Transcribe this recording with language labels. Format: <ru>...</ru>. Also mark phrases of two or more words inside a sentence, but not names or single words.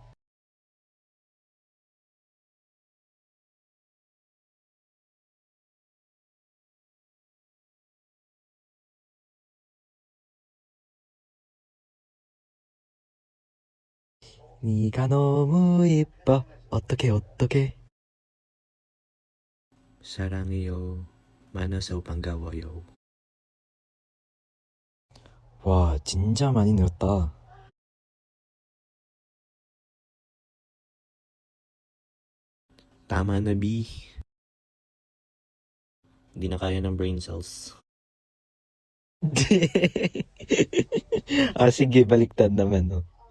<ko>네가 너무 예뻐. 어떻게 사랑해요. 만나서 반가워요. 와 진짜 많이 늘었다.</ko> <tl>Tama na, B. Hindi na kaya ng brain cells. sige, baliktad naman, no?</tl>